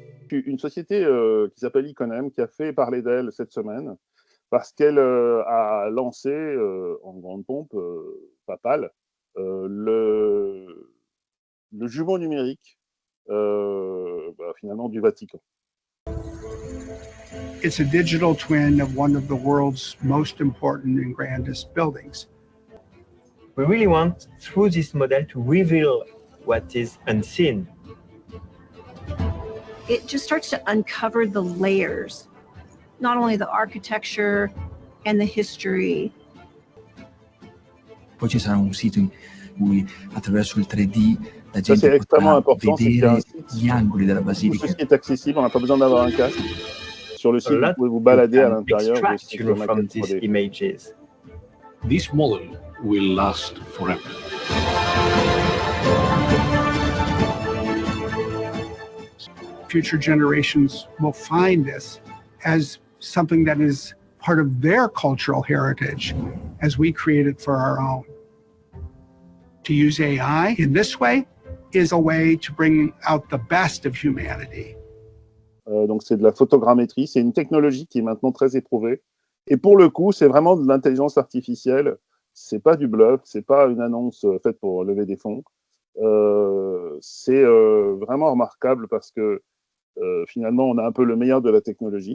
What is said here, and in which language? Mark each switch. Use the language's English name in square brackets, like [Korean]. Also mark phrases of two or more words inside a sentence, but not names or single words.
[French] Une société qui s'appelle Iconem, qui a fait parler d'elle cette semaine, parce qu'elle a lancé en grande pompe papale le jumeau numérique finalement du Vatican. [English] It's a digital twin of one of the world's most important and grandest buildings. We really want, through this model, to reveal what is unseen. It just starts to uncover the layers, not only the architecture and the history. [Italian] Poi ci sarà un sito in cui attraverso il 3D la [French] Ça, c'est [Italian] gente [French] extrêmement [Italian] potrà [French] important, c'est qu'il y a un [Italian] vedere [French] site [Italian] gli angoli della [French] où [Italian] basilica. [French] ceci est accessible, on n'a pas besoin d'avoir un casque. Sur le site, [English] A [French] vous [English] lot [French] pouvez vous balader à [English] you can [French] l'intérieur de [English] extract, [French] cette [English] from [French] maquette [English] these [French] 3D. [English] images. This model will last forever. Future generations will find this as something that is part of their cultural heritage as we create it for our own. To use AI in this way is a way to bring out the best of humanity. [French] Donc c'est de la photogrammétrie, c'est une technologie qui est maintenant très éprouvée. Et pour le coup, c'est vraiment de l'intelligence artificielle. C'est pas du bluff, c'est pas une annonce faite pour lever des fonds. C'est vraiment remarquable parce que finalement, on a un peu le meilleur de la technologie.